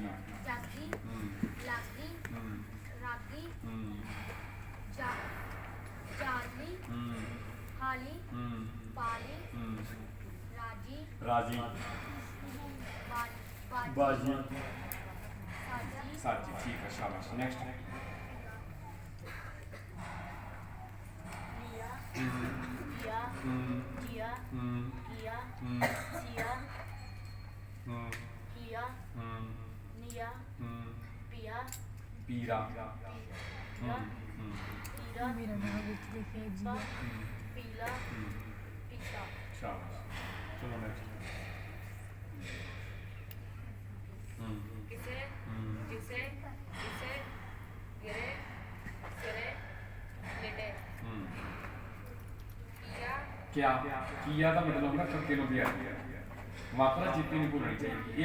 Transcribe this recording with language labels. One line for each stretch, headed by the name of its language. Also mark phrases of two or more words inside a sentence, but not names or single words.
Punjabi: ਜਾਗੀ, ਲਾਗੀ, ਰਾਗੀ, ਚਾਲੀ, ਹਾਲੀ, ਪਾਲੀ, ਰਾਜੀ, ਰਾਜੀ, ਬਾਜੀ, ਸਾਜੀ। ਠੀਕ ਹੈ, ਸ਼ਾਬਾਸ਼। ਨੈਕਸਟ
Hindi: जिया, जिया, किया, सिया, किया, निया, पिया,
Punjabi: ਪੀਰਾ,
Hindi: पीरा, पीपा, पीला, पिता।
Punjabi: ਸ਼ਾਬਾਸ਼। ਚਲੋ ਨੈਕਸਟ ਕਿਸੇ, ਕਿਸੇ, ਕਿਸੇ, ਗਿਰੇ, ਸਿਰੇ, ਲਿਟੇ। ਕਿਆ ਕੀਆ ਦਾ ਮਤਲਬ ਹੁੰਦਾ ਕੱਕੇ ਨੂੰ ਵੀ ਆ ਮਾਤਰਾ ਚੇਤੇ ਨਹੀਂ ਭੁੱਲਣੀ ਚਾਹੀਦੀ।